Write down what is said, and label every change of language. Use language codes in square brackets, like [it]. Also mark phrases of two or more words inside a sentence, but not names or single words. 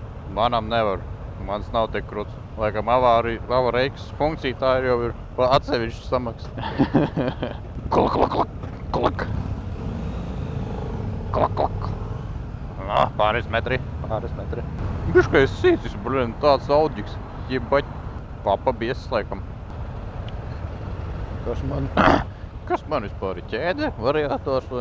[lv] Manam nevar. Mans nav tik kruts. Laikam avārijas funkcija tā jau ir atsevišķi samaks. Klak, klak, klak, klak. Klak, klak. Nā, pāris metri. Biškais sīcis, blin, tāds auģiks. Jebaļ, papa biesas laikam. Kas man vispār ir ķēde? Variators vai?